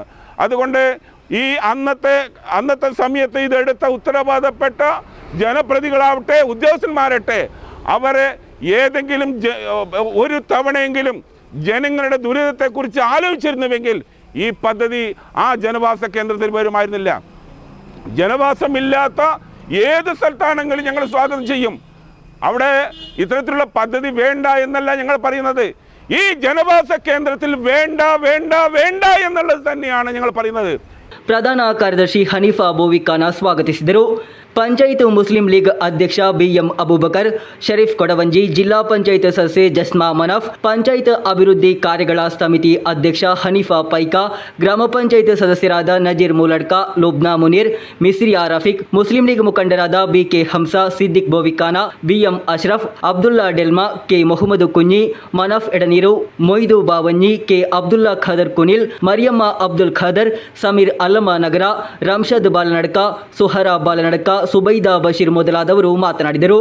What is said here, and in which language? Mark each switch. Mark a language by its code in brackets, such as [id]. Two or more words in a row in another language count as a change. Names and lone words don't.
[ml] അതുകൊണ്ട് ഈ അന്നത്തെ സമയത്ത് ഇതെടുത്ത ഉത്തരവാദപ്പെട്ട ജനപ്രതികളാവട്ടെ ഉദ്യോഗസ്ഥന്മാരട്ടെ അവരെ ഏതെങ്കിലും ഒരു തവണയെങ്കിലും ജനങ്ങളുടെ ദുരിതത്തെക്കുറിച്ച് ആലോചിച്ചിരുന്നുവെങ്കിൽ ഈ പദ്ധതി ആ ജനവാസ കേന്ദ്രത്തിൽ വരുമായിരുന്നില്ല. ജനവാസമില്ലാത്ത ഏത് സ്ഥലത്താണെങ്കിലും ഞങ്ങൾ സ്വാഗതം ചെയ്യും. അവിടെ ഇത്തരത്തിലുള്ള പദ്ധതി വേണ്ട എന്നല്ല ഞങ്ങൾ പറയുന്നത്. ഈ ജനവാസ കേന്ദ്രത്തിൽ വേണ്ട വേണ്ട വേണ്ട എന്നുള്ളത് തന്നെയാണ് ഞങ്ങൾ പറയുന്നത്. [kn] ಪ್ರಧಾನ ಕಾರ್ಯದರ್ಶಿ ಹನೀಫಾ ಬೋವಿಖಾನ ಸ್ವಾಗತಿಸಿದರು. ಪಂಚಾಯತ್ ಮುಸ್ಲಿಂ ಲೀಗ್ ಅಧ್ಯಕ್ಷ ಬಿಎಂ ಅಬೂಬಕರ್, ಶರೀಫ್ ಕೊಡವಂಜಿ, ಜಿಲ್ಲಾ ಪಂಚಾಯತ್ ಸದಸ್ಯೆ ಜಸ್ಮಾ ಮನಫ್, ಪಂಚಾಯತ್ ಅಭಿವೃದ್ಧಿ ಕಾರ್ಯಗಳ ಸಮಿತಿ ಅಧ್ಯಕ್ಷ ಹನೀಫಾ ಪೈಕಾ, ಗ್ರಾಮ ಪಂಚಾಯತ್ ಸದಸ್ಯರಾದ ನಜೀರ್ ಮೂಲಡ್ಕ, ಲುಬ್ನಾ ಮುನೀರ್, ಮಿಸ್ರಿಯಾ ರಫೀಕ್, ಮುಸ್ಲಿಂ ಲೀಗ್ ಮುಖಂಡರಾದ ಬಿಕೆ ಹಂಸಾ, ಸಿದ್ದಿಕ್ ಬೋವಿಖಾನ, ಬಿಎಂ ಅಶ್ರಫ್, ಅಬ್ದುಲ್ಲಾ ಡೆಲ್ಮಾ, ಕೆ ಮೊಹಮ್ಮದ್ ಕುഞ്ഞി, ಮನಫ್ ಎಡನೀರು, ಮೊಯ್ದು ಬಾವഞ്ഞി, ಕೆ ಅಬ್ದುಲ್ಲಾ ಖಾದರ್ ಕುನಿಲ್, ಮರಿಯಮ್ಮ ಅಬ್ದುಲ್ ಖಾದರ್, ಸಮೀರ್ ಅಲ್ಲಮ ನಗರ, ರಾಮ್ಶದ್ ಬಾಲನಡ್ಕ, ಸುಹರಾ ಬಾಲನಡ್ಕ, ಸುಬೈದಾ ಬಶೀರ್ ಮೊದಲಾದವರು ಮಾತನಾಡಿದರು.